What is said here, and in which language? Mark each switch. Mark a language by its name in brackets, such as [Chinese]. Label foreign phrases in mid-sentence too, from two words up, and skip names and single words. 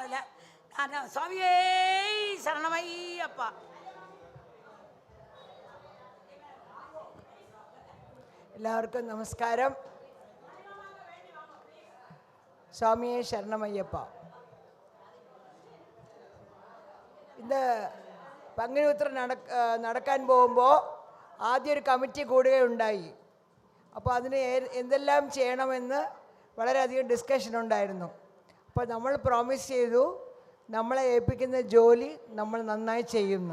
[Tamil] இல்லை நான் சுவாமியே சரணமையப்பா. எல்லாருக்கும் நமஸ்காரம். சுவாமியே சரணமையப்பா. [Malayalam] இந்த പங்குനി ഉത്രം നടക്കാൻ പോകുമ്പോൾ ആദ്യം ഒരു കമ്മിറ്റി കൂടുകയുണ്ടായി. അപ്പോൾ അതിന് എന്തെല്ലാം ചെയ്യണമെന്ന് വളരെയധികം ഡിസ്കഷൻ ഉണ്ടായിരുന്നു. അപ്പോൾ നമ്മൾ പ്രോമിസ് ചെയ്തു നമ്മളെ ഏൽപ്പിക്കുന്ന ജോലി നമ്മൾ നന്നായി ചെയ്യുന്നു.